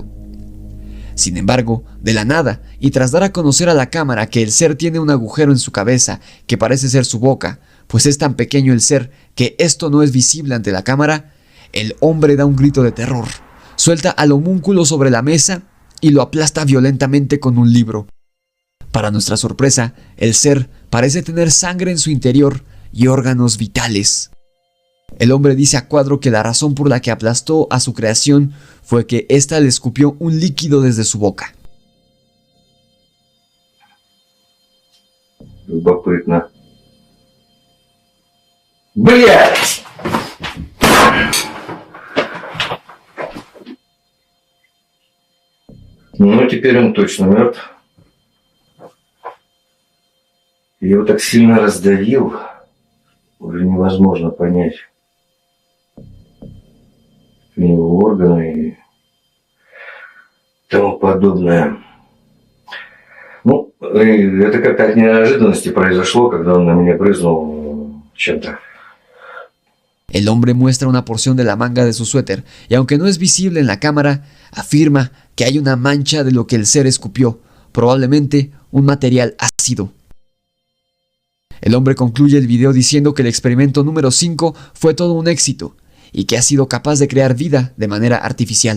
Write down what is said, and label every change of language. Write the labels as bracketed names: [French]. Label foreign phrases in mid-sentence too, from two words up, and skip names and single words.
[Spanish] Sin embargo, de la nada, y tras dar a conocer a la cámara que el ser tiene un agujero en su cabeza que parece ser su boca, pues es tan pequeño el ser que esto no es visible ante la cámara, el hombre da un grito de terror, suelta al homúnculo sobre la mesa y lo aplasta violentamente con un libro. Para nuestra sorpresa, el ser parece tener sangre en su interior y órganos vitales. El hombre dice a cuadro que la razón por la que aplastó a su creación fue que ésta le escupió un líquido desde su boca. [Russian] Любопытно. Блядь! Ну, теперь он точно мертв. Я его так сильно раздавил, уже невозможно понять его органы и тому подобное. Ну, это как-то от неожиданности произошло, когда он на меня брызнул чем-то. [Spanish] El hombre muestra una porción de la manga de su suéter y aunque no es visible en la cámara, afirma que hay una mancha de lo que el ser escupió, probablemente un material ácido. El hombre concluye el video diciendo que el experimento número 5 fue todo un éxito y que ha sido capaz de crear vida de manera artificial.